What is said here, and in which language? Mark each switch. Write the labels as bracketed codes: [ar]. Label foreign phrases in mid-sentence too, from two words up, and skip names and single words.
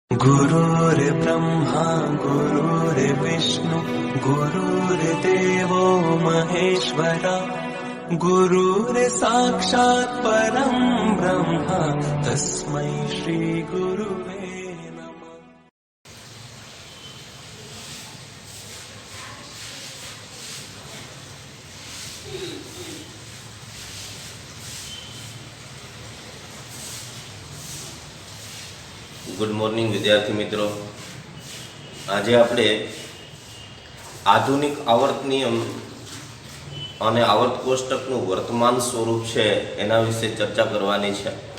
[sa] गुरुर्ब्रह्मा गुरुर्विष्णु गुरुर्देवो महेश्वरा गुरुर्साक्षात् परं ब्रह्म तस्मै श्री गुरुवे नमः। [en] Good morning [gu] વિદ્યાર્થી મિત્રો, આજે આપણે આધુનિક આવર્ત નિયમ અને આવર્ત કોષ્ટકનું વર્તમાન સ્વરૂપ છે એના વિશે ચર્ચા કરવાની છે.